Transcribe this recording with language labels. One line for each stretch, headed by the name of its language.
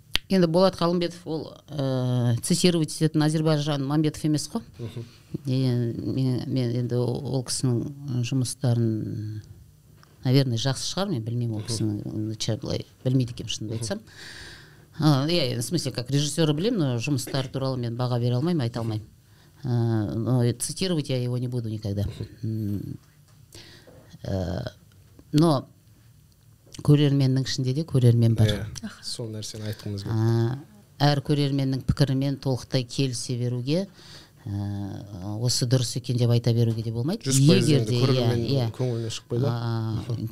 Kazakh: Енді Болат Қалымбетов ол цитировать ететін Азербайжан Мамбетов емес қой. Мен енді ол кісінің жұмыстарын,
Russian: наверное,
Kazakh: жақсы шығар, мен білмеймін, ол кісінің былай білмейді екенмін, шынымды айтсам.
Russian: В смысле, как режиссера
Kazakh: білемін,
Russian: но
Kazakh: жұмыстары туралы мен баға бере алмаймын, айта алмаймын.
Russian: Но цитировать я его не буду никогда.
Kazakh: Но көрерменнің ішінде де көрермен бар. Сол нәрсені айтқымыз келді. Әр көрерменнің пікірімен толықтай келісе беруге, осы дұрыс екен деп айта беруге де болмайды. 100% көрерменнің көңілінен шықпайды.